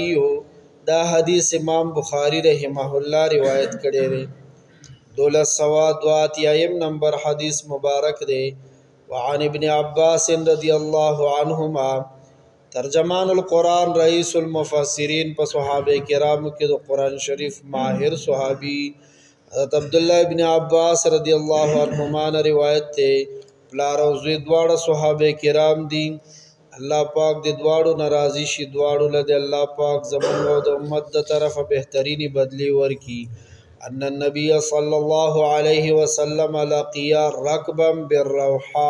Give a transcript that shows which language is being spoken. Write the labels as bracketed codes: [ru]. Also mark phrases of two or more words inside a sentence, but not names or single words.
[ps] دا حدیث امام بخاری [ar] رحمه الله [ps] روایت کړی دی. 1282 نمبر حدیث مبارک دی. [ar] وعن ابن عباس رضی الله عنهما ترجمان القرآن رئیس المفسرین [ps] په صحابه کرامو کې د قرآن شریف ماهر صحابی حضرت عبداللہ ابن عباس [ar] رضی الله عنهما [ps] نے روایت ته پلار او زوی دواړه صحابه کرام دي. الله پاک د دواړو ناراضي شي دواړو له الله پاک زموږ او د امت د طرفه بهترینی بدلی ورکی. [ar] ان النبي صلی الله علیه وسلم لقیا رکبا بالروحاء.